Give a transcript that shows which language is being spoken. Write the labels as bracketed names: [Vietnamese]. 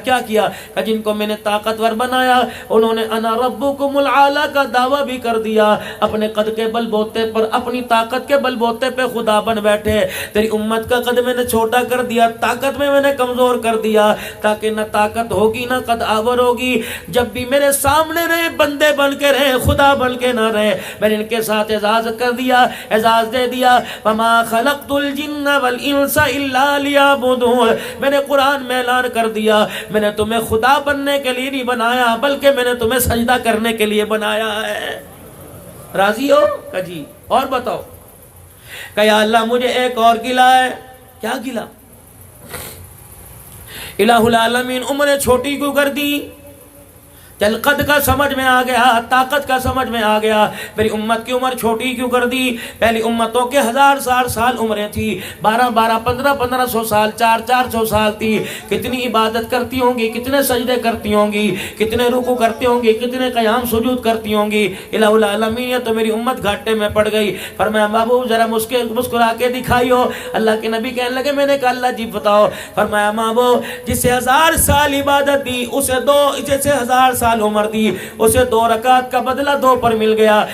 [Urdu] کیا کیا؟ کہ جن کو میں نے طاقتور بنایا انہوں نے [Arabic] انا ربکم العالی [Urdu] کا دعویٰ بھی کر دیا، اپنے قد کے بل بوتے پر، اپنی طاقت کے بل بوتے پہ خدا بن بیٹھے. تیری امت کا قد میں نے چھوٹا کر دیا، طاقت میں نے کمزور کر دیا، تاکہ نہ طاقت ہوگی نہ قد آور ہوگی. جب بھی میرے سامنے رہے بندے بن کے رہے، خدا بن کے نہ رہے. میں نے ان کے ساتھ اعزاز کر دیا، اعزاز دے دیا. [Arabic] وما خلقت الجن والانس الا لیعبدون. [Urdu] میں نے قرآن میں اعلان کر دیا میں نے تمہیں خدا بننے کے لیے نہیں بنایا، بلکہ میں نے تمہیں سجدہ کرنے کے لیے بنایا ہے. راضی ہو؟ کہ جی. اور بتاؤ. کہ یا اللہ مجھے ایک اور گلہ ہے. کیا گلہ؟ الہ العالمین عمریں چھوٹی کیوں کر دی؟ چل قد کا سمجھ میں آ گیا، طاقت کا سمجھ میں آ گیا، میری امت کی عمر چھوٹی کیوں کر دی؟ پہلی امتوں کے 1000 سال عمریں تھی، 1500 سال، 400 سال تھی. کتنی عبادت کرتی ہوں گی، کتنے سجدے کرتی ہوں گی، کتنے رکوع کرتی ہوں گی، کتنے قیام سجود کرتی ہوں گی. الہ العالمین تو میری امت گھاٹے میں پڑ گئی. فرمایا محبوب ذرا مسکرا کے دکھائیو. اللہ کے نبی کہنے لگے میں نے کہا اللہ جی بتاؤ. فرمایا محبوب جسے 1000 سال عبادت دی اسے جسے 1000 سال عمر دی اسے 2 رکعت کا بدلہ 2 پر مل گیا.